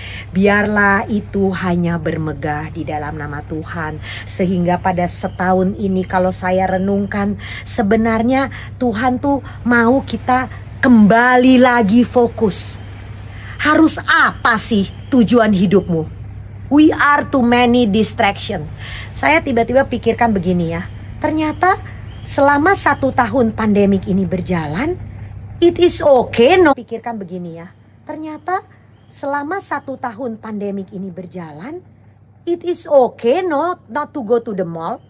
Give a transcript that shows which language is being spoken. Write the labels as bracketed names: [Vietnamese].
[Indonesian] Biarlah itu hanya bermegah di dalam nama Tuhan. Sehingga pada setahun ini kalau saya renungkan, sebenarnya Tuhan tuh mau kita kembali lagi fokus. Harus apa sih tujuan hidupmu? [English] We are too many distraction. [Indonesian] Saya tiba-tiba pikirkan begini ya. Ternyata selama 1 tahun pandemik ini berjalan, [English] it is okay no. [Indonesian] Pikirkan begini ya. Ternyata selama 1 tahun pandemik ini berjalan, [English] it is okay not to go to the mall.